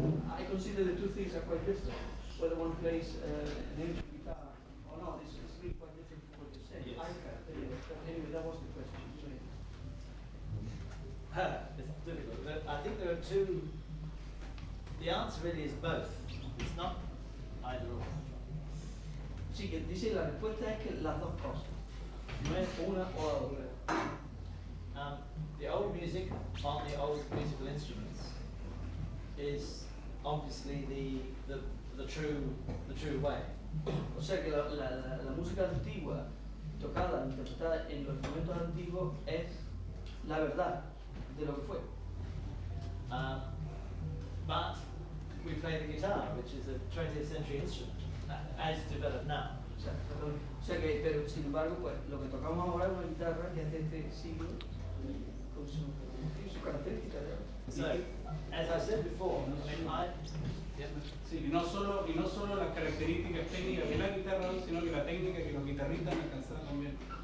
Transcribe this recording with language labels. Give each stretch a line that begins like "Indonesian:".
English: I consider the two things are quite different. Whether one plays an electric guitar or not, it's really quite different from what you're saying. Yes. But anyway, that was the question. It's difficult. I think there are two. The answer really is both. It's not either or.
Spanish: Sí, que dice la respuesta es que las dos cosas. No es una o la otra.
English: The old music on the old musical instruments is obviously the true way.
Spanish: O sea que la música antigua tocada, interpretada en los instrumentos antiguos es la verdad de lo que fue.
English: But we play the guitar, which is a 20th century instrument, as developed now.
Spanish: O sea que, pero sin embargo, pues lo que tocamos ahora es una guitarra que es de este siglo con su característica.
English: So, as I said before,
Spanish: Sí, y no solo las características técnicas de la guitarra, sino que la técnica que los guitarristas alcanzaron también.